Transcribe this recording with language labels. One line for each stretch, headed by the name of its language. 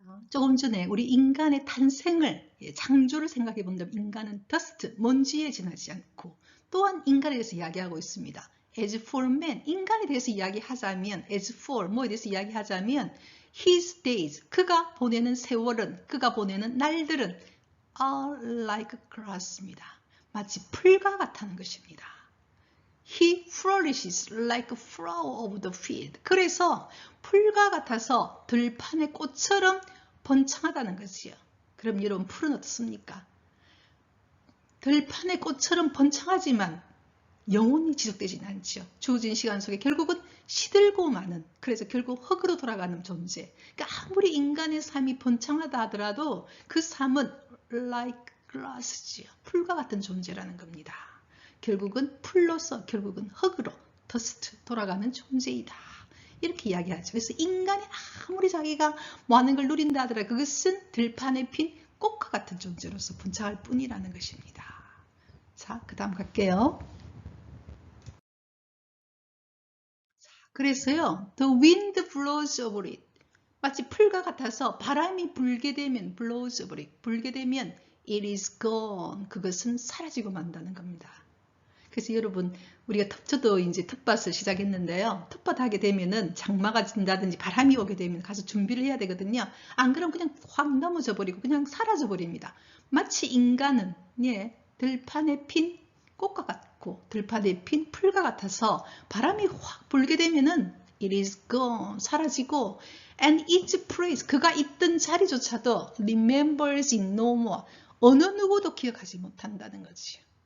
Korean: 조금 전에 우리 인간의 탄생을, 창조를 생각해 본다면 인간은 dust, 먼지에 지나지 않고 또한 인간에 대해서 이야기하고 있습니다.
English: As for man,
Korean: 인간에 대해서 이야기하자면
English: as for,
Korean: 뭐에 대해서 이야기하자면
English: his days,
Korean: 그가 보내는 세월은, 그가 보내는 날들은
English: are like grass
Korean: 입니다. 마치 풀과 같다는 것입니다.
English: He flourishes like a flower of the field.
Korean: 그래서 풀과 같아서 들판의 꽃처럼 번창하다는 것이요. 그럼 여러분 풀은 어떻습니까? 들판의 꽃처럼 번창하지만 영원히 지속되지는 않죠. 주어진 시간 속에 결국은 시들고 마는, 그래서 결국 흙으로 돌아가는 존재. 그러니까 아무리 인간의 삶이 번창하다 하더라도 그 삶은
English: like grass
Korean: 지요. 풀과 같은 존재라는 겁니다. 결국은 풀로서 결국은 흙으로 더스트 돌아가는 존재이다. 이렇게 이야기하죠. 그래서 인간이 아무리 자기가 많은 걸 누린다 하더라도 그것은 들판에 핀 꽃과 같은 존재로서 분창할 뿐이라는 것입니다. 자, 그 다음 갈게요. 자, 그래서요.
English: The wind blows over it.
Korean: 마치 풀과 같아서 바람이 불게 되면
English: blows over it.
Korean: 불게 되면
English: it is gone.
Korean: 그것은 사라지고 만다는 겁니다. 그래서 여러분 우리가 저도 이제 텃밭을 시작했는데요. 텃밭 하게 되면은 장마가 진다든지 바람이 오게 되면 가서 준비를 해야 되거든요. 안 그러면 그냥 확 넘어져 버리고 그냥 사라져 버립니다. 마치 인간은 들판에 핀 꽃과 같고 들판에 핀 풀과 같아서 바람이 확 불게 되면은
English: it is gone,
Korean: 사라지고
English: and its place,
Korean: 그가 있던 자리조차도
English: remembers it no more,
Korean: 어느 누구도 기억하지 못한다는 거지요.